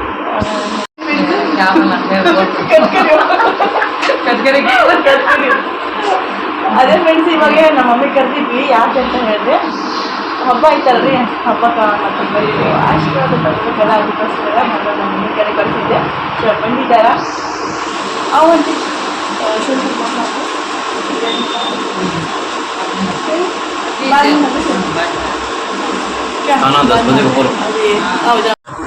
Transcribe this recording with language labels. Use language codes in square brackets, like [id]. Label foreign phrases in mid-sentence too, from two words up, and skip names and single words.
[kn] ಅದೇ ಫ್ರೆಂಡ್ಸ್, ಇವಾಗ ನಮ್ಮ ಮಮ್ಮಿ ಕರೆದಿದ್ವಿ. ಯಾಕೆ ಅಂತ ಹೇಳಿದ್ರೆ ಹಬ್ಬ ಆಯ್ತಲ್ರಿ, ಹಬ್ಬಕ್ಕೆ ಮತ್ತು ಬರೀ ಆಶೀರ್ವಾದ ತಗೋಬೇಕಲ್ಲ, ಅದಕ್ಕೋಸ್ಕರ ನಾನು ನಮ್ಮ ಮಮ್ಮಿ ಕಡೆ ಕಳಿಸಿದ್ದೆ. ಇವಾಗ ಬಂದಿದ್ದಾರ ಅವಂತಿ [hi] खाना 10 बजे को बोलो। [kn] ಹೌದಾ